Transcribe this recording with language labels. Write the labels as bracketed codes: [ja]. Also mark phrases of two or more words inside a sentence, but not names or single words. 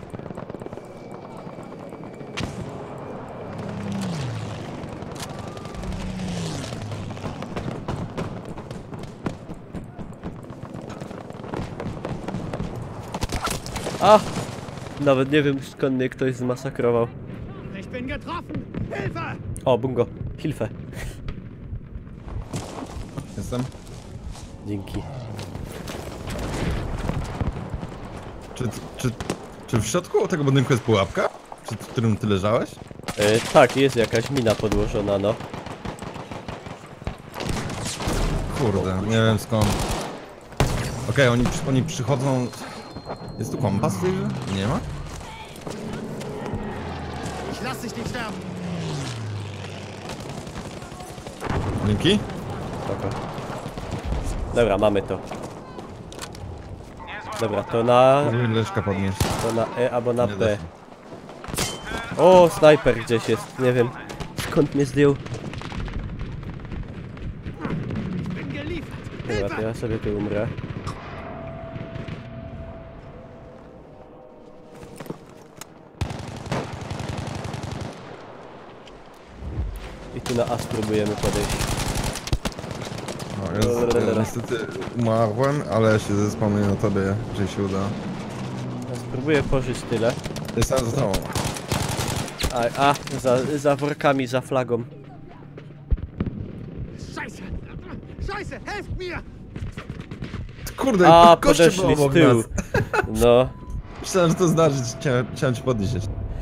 [pl] A! Nawet nie wiem skąd mnie ktoś zmasakrował. [de] Ich bin getroffen! Hilfe! O, bungo. Hilfe. [pl] Jestem. Dzięki. Czy w środku tego budynku jest pułapka? W którym ty leżałeś? Tak, jest jakaś mina podłożona, no. Kurde, nie wiem skąd. Okej, oni przychodzą... Jest tu kompas w tej grze? Nie ma? [de] Ich lass dich nicht sterben! [pl] Dzięki? Spoko. Dobra, mamy to. Dobra, to na Leszka podnieść. E albo na Nie B. da się. O, snajper gdzieś jest. Nie wiem skąd mnie zdjął. [de] Ich bin geliefert! [pl] Dobra, to ja sobie tu umrę. I tu na A spróbujemy podejść. No, ja niestety umarłem, ale się zespanuję na tobie, że się uda. Ja spróbuję pożyć tyle. Jestem za tobą. Za workami, za flagą. [de] Scheiße! Scheiße! Helft mir! [pl] Kurde, A, koście podeszli było z obok tyłu. nas. No. Myślałem, że to zdarzyć, chciałem cię podnieść jeszcze.